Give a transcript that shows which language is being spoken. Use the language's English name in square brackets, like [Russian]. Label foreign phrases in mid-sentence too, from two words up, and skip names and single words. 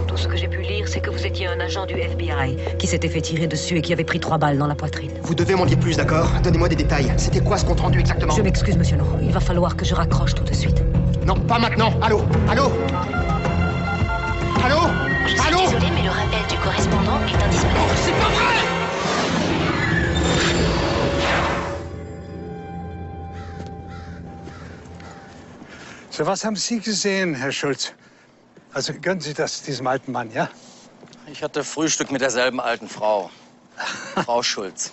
[French] Tout ce que j'ai pu lire, c'est que vous étiez un agent du FBI qui s'était fait tirer dessus et qui avait pris 3 balles dans la poitrine. Vous devez m'en dire plus, d'accord? Donnez-moi des détails. C'était quoi ce compte-rendu exactement? Je m'excuse, monsieur No. Il va falloir que je raccroche tout de suite. Non, pas maintenant. Allô? Allô? Allô? Je suis Allô? désolée, mais le rappel du correspondant est indisponible. C'est pas vrai! [German] So, was haben Sie gesehen, Herr Schulz? Also gönnen Sie das diesem alten Mann, ja? Ich hatte Frühstück mit derselben alten Frau, Frau Schulz.